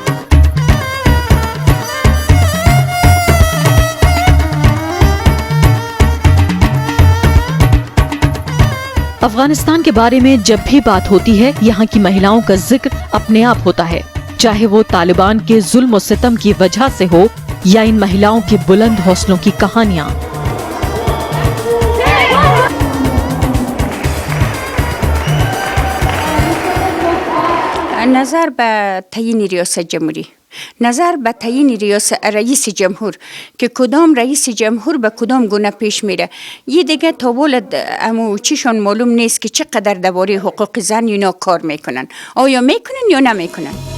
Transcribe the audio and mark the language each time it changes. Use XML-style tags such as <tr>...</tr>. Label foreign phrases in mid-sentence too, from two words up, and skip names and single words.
<hi>अफगानिस्तान के बारे में जब भी बात होती है, यहाँ की महिलाओं का जिक्र अपने आप होता है, चाहे वो तालिबान के जुल्म और सितम की वजह से हो या इन महिलाओं के बुलंद हौसलों की कहानियां।</hi> <fa>نظر به تعیین ریاست جمهوری، نظر به تعیین رئیس جمهور که کدام رئیس جمهور به کدام گونه پیش میره، یه دیگه تا امو چیشون معلوم نیست که چقدر درباره حقوق زن اینا کار میکنن، آیا میکنن یا نمیکنن.</fa>